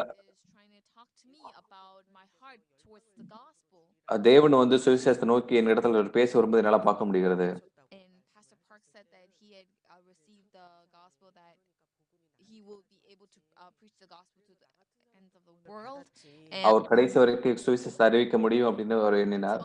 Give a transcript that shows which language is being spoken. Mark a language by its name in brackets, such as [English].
[English] God is trying to talk to me about my heart towards the gospel. [Tamil] தேவன் வந்து சுவிசேஷத்தை நோக்கி என் இடத்துல பேச வரும்போது என்னால பார்க்க முடிகிறது. [English] And Pastor Park said that he had received the gospel, that he will be able to preach the gospel to the ends of the world. [Tamil] அவர் கடைசி வரைக்கும் சுவிசேஷத்தை அறிவிக்க முடியும் அப்படின்னு அவர் எண்ணினார்.